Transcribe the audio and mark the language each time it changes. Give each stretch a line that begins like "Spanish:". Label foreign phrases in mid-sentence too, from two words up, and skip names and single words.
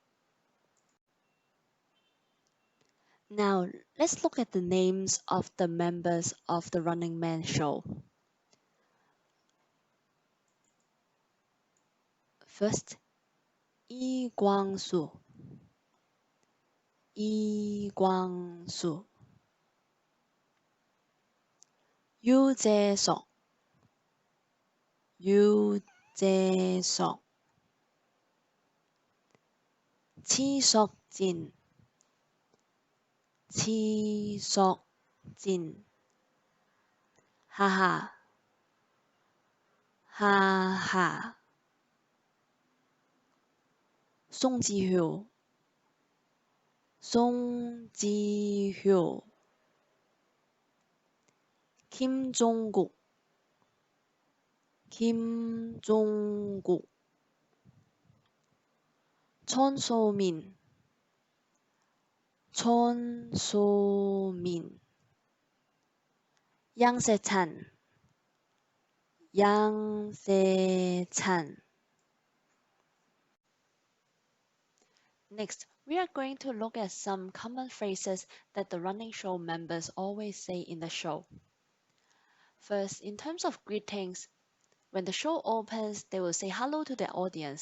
English: Now, let's look at the names of the members of the Running Man show. First, Lee Kwang-soo. Lee Kwang-soo. Yoo Jae-suk. Yoo Jae-suk. Chi Seok-jin. Chi Seok-jin. 하하, 하하. 송지효, 송지효. 김종국, 김종국. 천소민, 천소민. 양세찬, 양세찬. Next, we are going to look at some common phrases that the running show members always say in the show. First, in terms of greetings, when the show opens, they will say hello to the audience.